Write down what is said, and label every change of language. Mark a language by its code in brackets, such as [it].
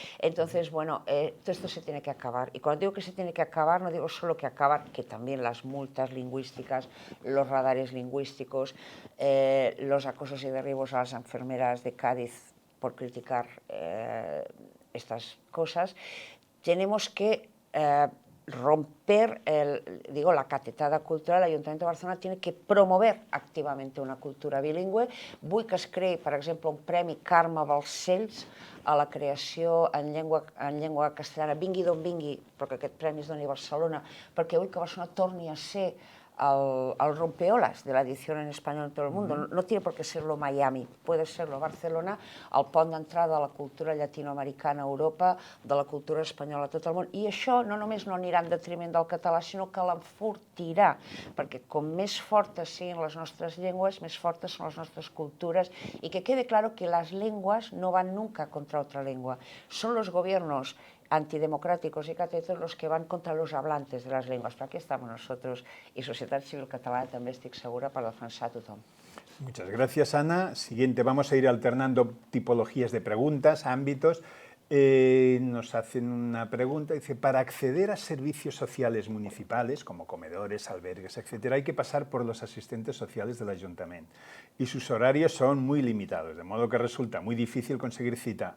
[es] Entonces, bueno, todo esto se tiene que acabar. Y cuando digo que se tiene que acabar, no digo solo que acabar, que también las multas lingüísticas, los radares lingüísticos, los acosos y derribos a las enfermeras de Cádiz por criticar estas cosas. Tenemos que romper la catetada cultural. El Ayuntamiento de Barcelona tiene que promover activamente una cultura bilingüe. [ca] Vull que es creï, per exemple, un premi Carme Balcells a la creació en llengua castellana, vingui d'on vingui, perquè aquest premi es doni a Barcelona, perquè vull que Barcelona torni a ser [es] al rompeolas de la edición en español en todo el mundo. No tiene por qué serlo Miami, puede serlo Barcelona, [ca] el pont d'entrada a la cultura llatinoamericana a Europa, de la cultura espanyola a tot el món. I això no només no anirà en detriment del català, sinó que l'enfortirà, perquè com més fortes siguin les nostres llengües, més fortes són les nostres cultures, [es] y que quede claro que las lenguas no van nunca contra otra lengua. Son los gobiernos antidemocráticos y catetos los que van contra los hablantes de las lenguas. Pero aquí estamos nosotros y [ca] Societat Civil Catalana també estic segura per defensar a tothom. [es] Muchas gracias, Ana. Siguiente, vamos a ir alternando tipologías de preguntas, ámbitos. Nos hacen una pregunta, dice, para acceder a servicios sociales municipales, como comedores, albergues, etc., hay que pasar por los asistentes sociales del ayuntamiento y sus horarios son muy limitados, de modo que resulta muy difícil conseguir cita.